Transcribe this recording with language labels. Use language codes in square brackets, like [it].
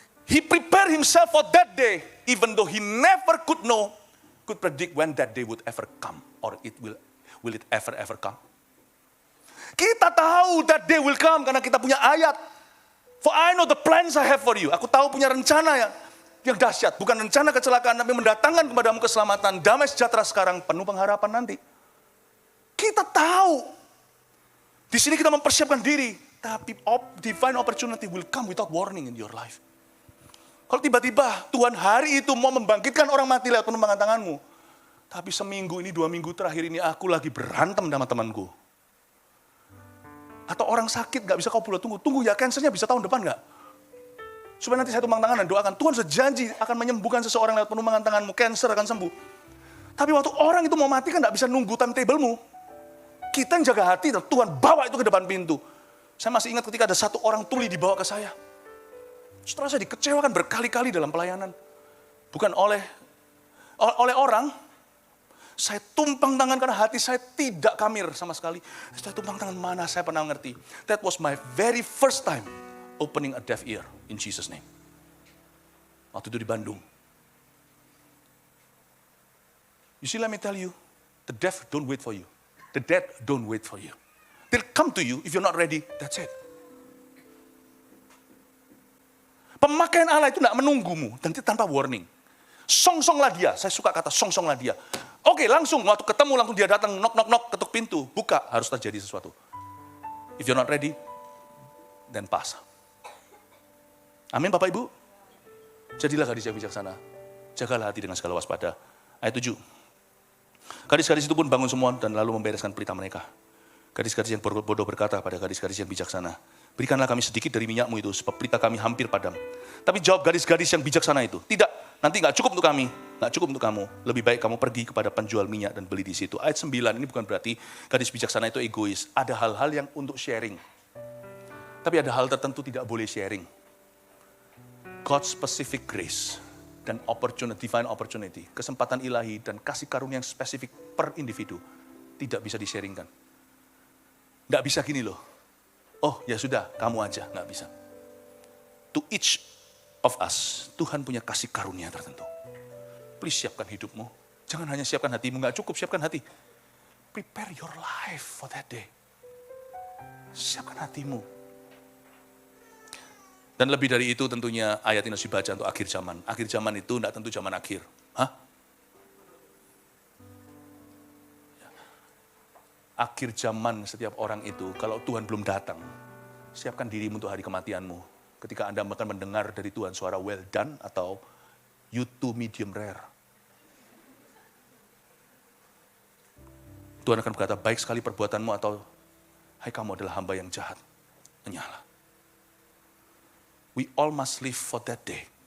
[en] He prepared himself for that day, even though he never could predict when that day would ever come, or will it ever come. [id] Kita tahu [en] that day will come [id] karena kita punya ayat. [en] For I know the plans I have for you. [id] Aku tahu punya rencana yang dahsyat. Bukan rencana kecelakaan, tapi mendatangkan kepadamu keselamatan. Damai sejahtera sekarang, penuh pengharapan nanti. Kita tahu. Di sini kita mempersiapkan diri. Tapi [en] divine opportunity will come without warning in your life. [id] Kalau tiba-tiba Tuhan hari itu mau membangkitkan orang mati lewat penumpangan tanganmu. Tapi seminggu ini, 2 minggu terakhir ini aku lagi berantem sama temanku. Atau orang sakit gak bisa kau pula tunggu ya, kansernya bisa tahun depan gak? Supaya nanti saya tumpang tangan dan doakan, Tuhan sejanji akan menyembuhkan seseorang lewat penumpangan tanganmu, kanser akan sembuh. Tapi waktu orang itu mau mati kan gak bisa nunggu timetable-mu. Kita yang jaga hati, Tuhan bawa itu ke depan pintu. Saya masih ingat ketika ada satu orang tuli dibawa ke saya. Setelah saya dikecewakan berkali-kali dalam pelayanan. Bukan oleh orang, saya tumpang tangan karena hati saya tidak kamir sama sekali. Saya tumpang tangan, mana saya pernah ngerti. [en] That was my very first time opening a deaf ear in Jesus' name. [id] Waktu itu di Bandung. [en] You see, let me tell you, the deaf don't wait for you. The dead don't wait for you. They'll come to you if you're not ready, that's it. [id] Pemakaian Allah itu tidak menunggumu, dan tanpa warning. Song-songlah dia, saya suka kata song-songlah dia. Oke, langsung, waktu ketemu langsung dia datang, knock, ketuk pintu, buka, harus terjadi sesuatu. [en] If you're not ready, then pass. [id] Amin Bapak Ibu. Jadilah gadis yang bijaksana, jagalah hati dengan segala waspada. Ayat 7. Gadis-gadis itu pun bangun semua dan lalu membereskan pelita mereka. Gadis-gadis yang bodoh berkata pada gadis-gadis yang bijaksana, berikanlah kami sedikit dari minyakmu itu, sebab pelita kami hampir padam. Tapi jawab gadis-gadis yang bijaksana itu, tidak, nanti gak cukup untuk kami, gak cukup untuk kamu. Lebih baik kamu pergi kepada penjual minyak dan beli di situ. Ayat 9 ini bukan berarti gadis bijaksana itu egois. Ada hal-hal yang untuk sharing. Tapi ada hal tertentu tidak boleh sharing. [en] God's specific grace [id] dan [en] divine opportunity, [id] kesempatan ilahi dan kasih karunia yang spesifik per individu tidak bisa di-sharingkan. Nggak bisa gini loh, oh ya sudah kamu aja, nggak bisa. [en] To each of us, [id] Tuhan punya kasih karunia tertentu. Please siapkan hidupmu, jangan hanya siapkan hatimu, nggak cukup siapkan hati. [en] Prepare your life for that day. [id] Siapkan hatimu. Dan lebih dari itu tentunya ayat ini harus dibaca untuk akhir zaman. Akhir zaman itu tidak tentu zaman akhir. Hah? Akhir zaman setiap orang itu, kalau Tuhan belum datang, siapkan dirimu untuk hari kematianmu. Ketika Anda akan mendengar dari Tuhan suara [en] well done [id] atau [en] you too medium rare. [id] Tuhan akan berkata, baik sekali perbuatanmu atau hai kamu adalah hamba yang jahat. Menyala. [en] We all must live for that day.